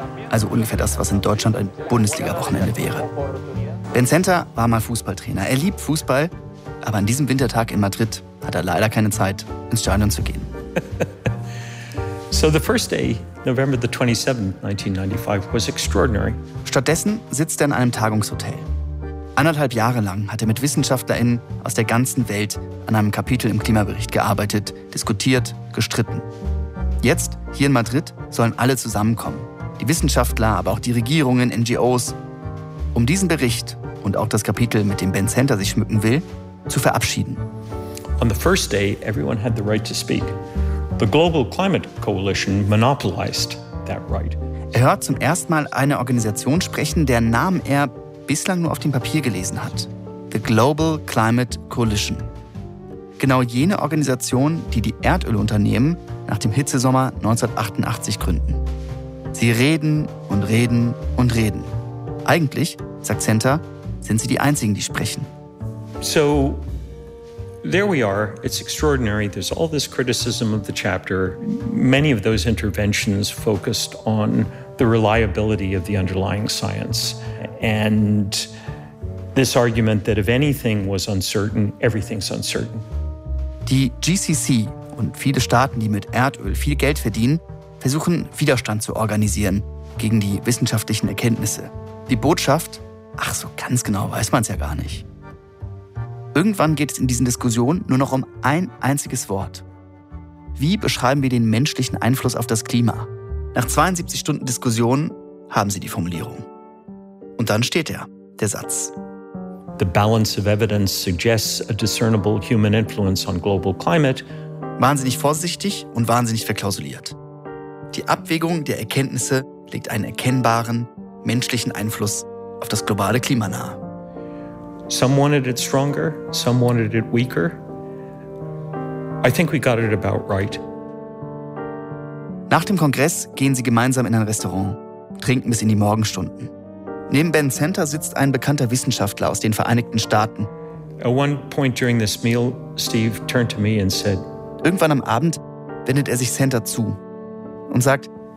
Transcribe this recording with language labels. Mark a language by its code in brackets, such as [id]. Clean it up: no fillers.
[de] Also ungefähr das, was in Deutschland ein Bundesliga-Wochenende wäre. Ben Center war mal Fußballtrainer. Er liebt Fußball, aber an diesem Wintertag in Madrid hat er leider keine Zeit, ins Stadion zu gehen. [en] So the first day, November the 27th, 1995, was extraordinary. [de] Stattdessen sitzt er in einem Tagungshotel. Anderthalb Jahre lang hat er mit WissenschaftlerInnen aus der ganzen Welt an einem Kapitel im Klimabericht gearbeitet, diskutiert, gestritten. Jetzt, hier in Madrid, sollen alle zusammenkommen. Die Wissenschaftler, aber auch die Regierungen, NGOs. Um diesen Bericht und auch das Kapitel, mit dem Ben Center sich schmücken will, zu verabschieden. [en] On the first day, everyone had the right to speak. The Global Climate Coalition monopolized that right. [de] Er hört zum ersten Mal eine Organisation sprechen, deren Namen er bislang nur auf dem Papier gelesen hat. The Global Climate Coalition. Genau jene Organisation, die die Erdölunternehmen nach dem Hitzesommer 1988 gründen. Sie reden und reden und reden. Eigentlich, sagt Center, sind sie die Einzigen, die sprechen. [en] So, there we are. It's extraordinary. There's all this criticism of the chapter. Many of those interventions focused on the reliability of the underlying science. And this argument that if anything was uncertain, everything's uncertain. [de] Die GCC und viele Staaten, die mit Erdöl viel Geld verdienen, versuchen Widerstand zu organisieren gegen die wissenschaftlichen Erkenntnisse. Die Botschaft, ach so ganz genau weiß man es ja gar nicht. Irgendwann geht es in diesen Diskussionen nur noch um ein einziges Wort. Wie beschreiben wir den menschlichen Einfluss auf das Klima? Nach 72 Stunden Diskussion haben sie die Formulierung. Und dann steht er, der Satz. [en] The balance of evidence suggests a discernible human influence on global climate. [de] Wahnsinnig vorsichtig und wahnsinnig verklausuliert. Die Abwägung der Erkenntnisse legt einen erkennbaren menschlichen Einfluss auf das globale Klima nahe. [en] Some wanted it stronger, some wanted it weaker. I think we got it about right. [de] Nach dem Kongress gehen sie gemeinsam in ein Restaurant, trinken bis in die Morgenstunden. Neben Ben Center sitzt ein bekannter Wissenschaftler aus den Vereinigten Staaten. [en] At one point during this meal, Steve turned to me and said, [de] irgendwann am Abend wendet er sich Center zu und sagt,